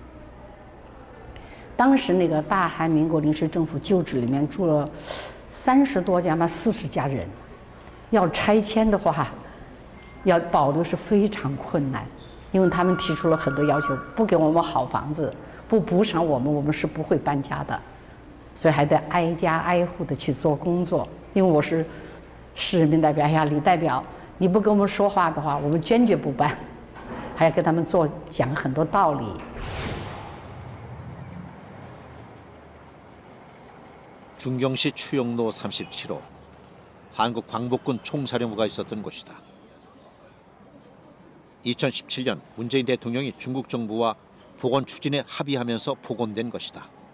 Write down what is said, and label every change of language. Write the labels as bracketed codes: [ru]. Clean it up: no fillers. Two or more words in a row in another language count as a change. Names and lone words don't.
[zh] 当时那个大韩民国临时政府旧址里面住了30多家嘛，40家人，要拆迁的话，要保留是非常困难，因为他们提出了很多要求，不给我们好房子，不补偿我们，我们是不会搬家的，所以还得挨家挨户的去做工作。因为我是市人民代表，哎呀，李代表，你不跟我们说话的话，我们坚决不搬，还要跟他们讲很多道理。 [ko] 중경시 추영로 37호 한국 광복군 총사령부가 있었던 곳이다. 2017년 문재인 대통령이 중국 정부와 복원 추진에 합의하면서 복원된 것이다.